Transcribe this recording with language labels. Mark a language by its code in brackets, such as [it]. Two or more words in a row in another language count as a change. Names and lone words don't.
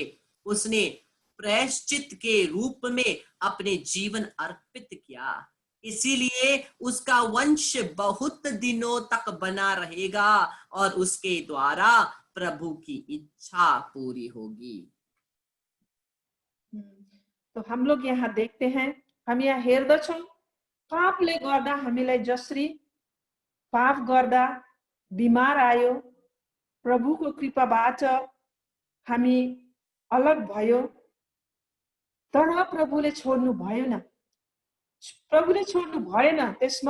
[hi] उसने प्रायश्चित के रूप में अपने जीवन अर्पित किया, इसीलिए उसका वंश बहुत दिनों तक बना रहेगा और उसके द्वारा प्रभु की इच्छा पूरी होगी। तो हम लोग यहाँ देखते हैं, [ne] हम यहाँ हेर्दछौं, पापले गर्दा हामीलाई जसरी पाप गर्दा बिमार आयो, प्रभुको कृपाबाट हामी अलग भयो, तर प्रभुले छोड्नु भएन, प्रभुले छोड्नु भएन त्यसमा।